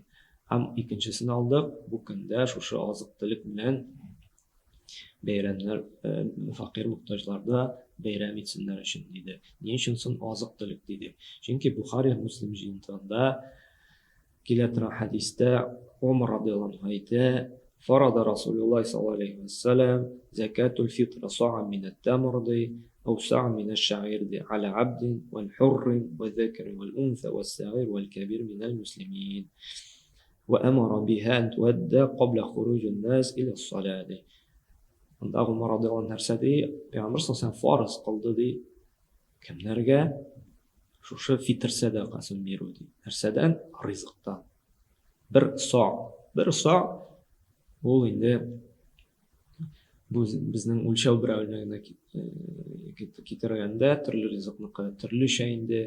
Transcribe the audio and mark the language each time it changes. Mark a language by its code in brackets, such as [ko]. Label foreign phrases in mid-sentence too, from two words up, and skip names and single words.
[tt] Һәм икенчесен алдык, бу көндә шушы азык-төлек белән бәйрәмнәр, факир мохтаҗларда бәйрәм итсеннәр өчен диде. Ни өчен соң азык-төлек диде? Чөнки Бухари Муслим җыентыгында килә торган хәдистә Умар [ar] رضي الله عنه әйтә: "فرض رسول الله صلى الله عليه وسلم زكاة الفطر صاعا من التمر أو ساع من الشعير على عبد والحر والذكر والأنثى والصغير والكبير من المسلمين وأمر بها أن تؤدى قبل خروج الناس إلى الصلاة." [tt] Анда Умар радиллаһу нәрсә ди? Пәйгамбер саллаллаһу фарыз кылды ди. Кемнәргә? Шушы фитр садакасын бирү ди. Нәрсәдән? Ризыктан. Бер са ул инде безнең үлчәү берәүлегенә китергәндә төрле ризыкны төрлечә инде.